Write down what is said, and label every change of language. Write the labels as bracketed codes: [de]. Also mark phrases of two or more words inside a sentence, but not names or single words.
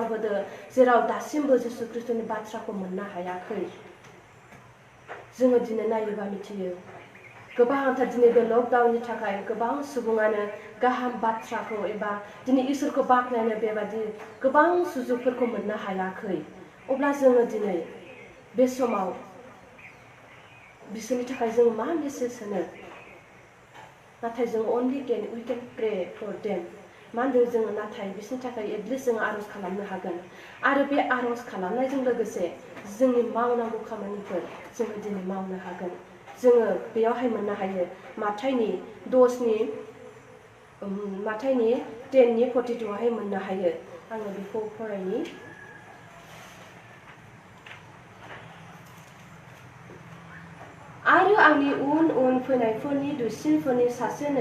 [brx] होदो जेराव दासिमबो जिसु ख्रिस्टनि बाथ्राखौ मोननो हायाखै जोङो दिनै नायोबा मिथियो गोबांथार दिनै बे लकडाउननि थाखाय गोबां सुबुङानो गाहाम बाथ्राखौ एबा दिनै इसोरखौ बाख्नायनो बेबादि गोबां सुजुगफोरखौ मोननो हायाखै अब्ला जोङो दिनै बे समाव बिसोरनि थाखाय जों मा मेसेज होनो नाथाय जों [en] only we can pray for them [brx] मा होनदों जोङो नाथाय बिसोरनि थाखाय एटलिस्ट जोङो आरज खालामनो हागोन आरो बे आरज खालामनायजों लोगोसे जोंनि मावनांगौ खामानिफोर जोङो दिनै मावनो हागोन जोङो बेयावहाय मोननो हायो माथाइनि 10नि 42आवहाय मोननो हायो आङो बेखौ फरायनि आरो आंनि उन उन फैनायफोरनि दुइसिनफोरनि सासेनो